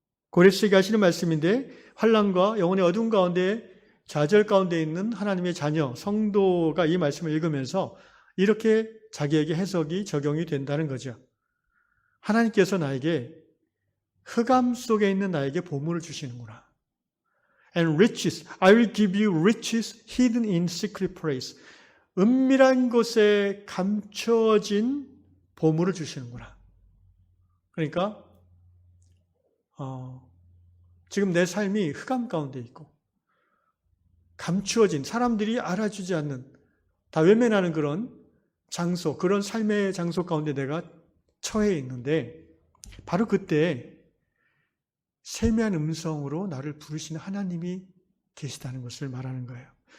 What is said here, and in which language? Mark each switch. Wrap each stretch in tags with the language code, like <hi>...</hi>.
<ko>고레스에게 하시는 말씀인데 환난과 영혼의 어둠 가운데 좌절 가운데 있는 하나님의 자녀 성도가 이 말씀을 읽으면서 이렇게 자기에게 해석이 적용이 된다는 거죠. 하나님께서 나에게 흑암 속에 있는 나에게 보물을 주시는구나.</ko> <en>And riches, I will give you riches hidden in secret place.</en> <ko>은밀한 곳에 감춰진 보물을 주시는구나. 그러니까 지금 내 삶이 흑암 가운데 있고 감추어진 사람들이 알아주지 않는 다 외면하는 그런 장소, 그런 삶의 장소 가운데 내가 처해 있는데 바로 그때 세미한 음성으로 나를 부르시는 하나님이 계시다는 것을 말하는 거예요.</ko>